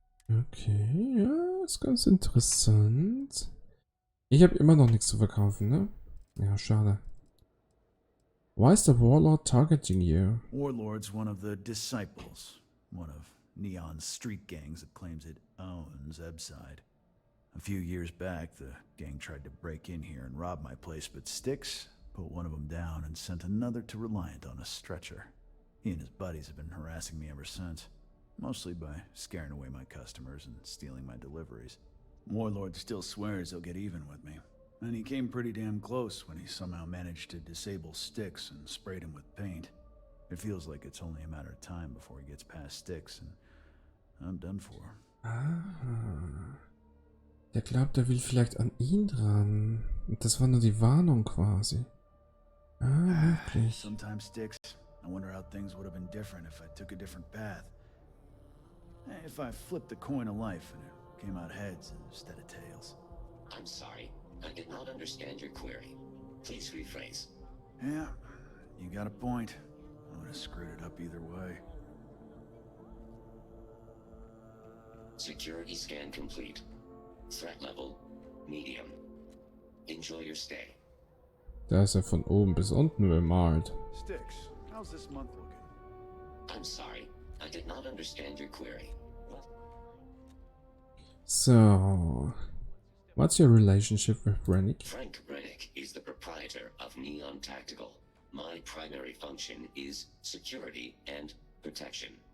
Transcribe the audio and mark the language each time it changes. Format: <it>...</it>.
<de>Okay, ja, ist ganz interessant. Ich habe immer noch nichts zu verkaufen, ne? Ja, schade.</de> <en>Why is the Warlord targeting you? Warlord's one of the disciples, one of Neon's street gangs that claims it owns Ebside. A few years back, the gang tried to break in here and rob my place, but Styx put one of them down and sent another to Reliant on a stretcher. He and his buddies have been harassing me ever since, mostly by scaring away my customers and stealing my deliveries. Warlord still swears he'll get even with me, and he came pretty damn close when he somehow managed to disable Styx and sprayed him with paint. It feels like it's only a matter of time before he gets past Styx, and I'm done for. Ah.</en> <de>Der glaubt, er will vielleicht an ihn dran. Und das war nur die Warnung quasi. Ah, wirklich.</de> <en>Sometimes, Styx, I wonder how things would have been different if I took a different path. If I flipped the coin of life and it came out heads instead of tails. I'm sorry. I did not understand your query. Please rephrase. Yeah, you got a point. I would have screwed it up either way. Security scan complete. Threat level, medium. Enjoy your stay.</en> <de>Der ist ja von oben bis unten bemalt.</de> <en>Sticks, how's this month looking? I'm sorry, I did not understand your query. So, what's your relationship with Rennick? Frank Rennick is the proprietor of Neon Tactical. My primary function is security and protection.</en>